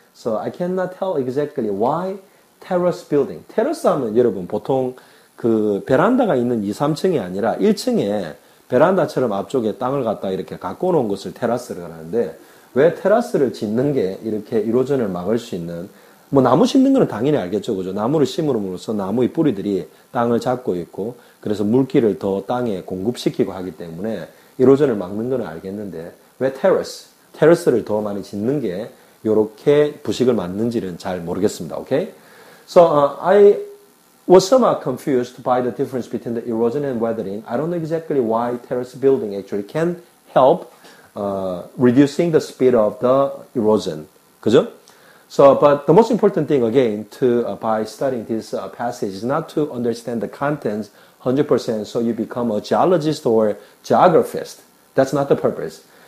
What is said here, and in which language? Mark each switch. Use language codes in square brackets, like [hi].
[en] So I cannot tell exactly why terrace building. [ko] 테라스 하면 여러분 보통 그 베란다가 있는 2, 3층이 아니라 1층에 베란다처럼 앞쪽에 땅을 갖다 이렇게 갖고 놓은 것을 테라스를 하는데 왜 테라스를 짓는 게 이렇게 이로전을 막을 수 있는 뭐 나무 심는 거는 당연히 알겠죠. 그죠? 나무를 심으로써 나무의 뿌리들이 땅을 잡고 있고 그래서 물기를 더 땅에 공급시키고 하기 때문에 이로전을 막는 거는 알겠는데 왜 테라스를 더 많이 짓는 게 이렇게 부식을 막는지는 잘 모르겠습니다. 오케이? [en] So I was somewhat confused by the difference between the erosion and weathering. I don't know exactly why terrace building actually can help reducing the speed of the erosion. [ko] 그죠? [en] So, but the most important thing again by studying this passage is not to understand the contents 100% so you become a geologist or geographist. That's not the purpose.